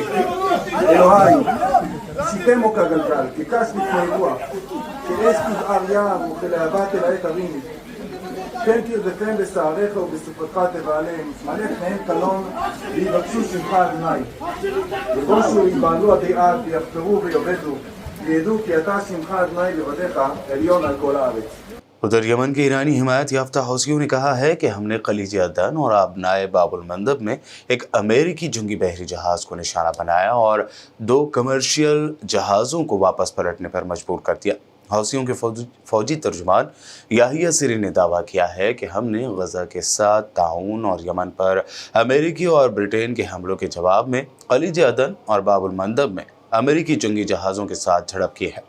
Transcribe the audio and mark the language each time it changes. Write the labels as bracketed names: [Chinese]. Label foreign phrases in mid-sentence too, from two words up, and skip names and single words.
[Hebrew] אלוהי, שיתמו כגלגל, כקש לפני רוח, כאש תבער יער וכלהבה תלהט הרים. כן תרדפם בשעריך ובסופתך תבעלם, מלא פניהם קלון ויבקשו שמך אדוני. יבושו יבעלו עדי עד ויחפרו ויאבדו, וידעו כי אתה שמך אדוני לבדיך עליון על כל הארץ. [Urdu] ادھر یمن کے ایرانی حمایت یافتہ حوثیوں نے کہا ہے کہ ہم نے خلیج عدن اور آبنائے باب المندب میں ایک امریکی جنگی بحری جہاز کو نشانہ بنایا اور 2 کمرشل جہازوں کو واپس پلٹنے پر مجبور کر دیا۔ حوثیوں کے فوجی ترجمان یحییٰ سری نے دعویٰ کیا ہے کہ ہم نے غزہ کے ساتھ تعاون اور یمن پر امریکی اور برطانیہ کے حملوں کے جواب میں خلیج عدن اور باب المندب میں امریکی جنگی جہازوں کے ساتھ جھڑپ کی ہے۔